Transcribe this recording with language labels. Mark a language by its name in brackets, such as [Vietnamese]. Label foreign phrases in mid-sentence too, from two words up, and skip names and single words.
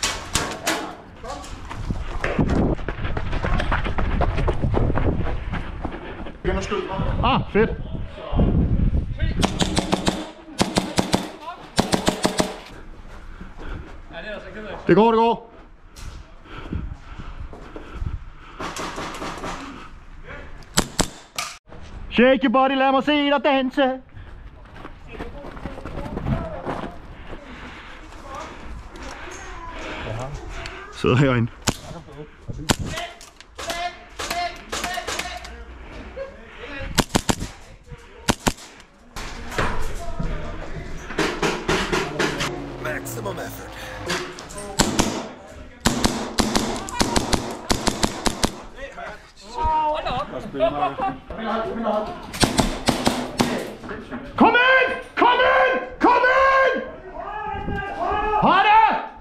[Danish] Begynd at skyde. Fedt. Det går, det går. [English] Shake your body, [Danish] lad mig se dig danse. Sidder herinde. [English] Maximum effort. [Danish] Kom ind! Kom ind! Kom ind! Har det!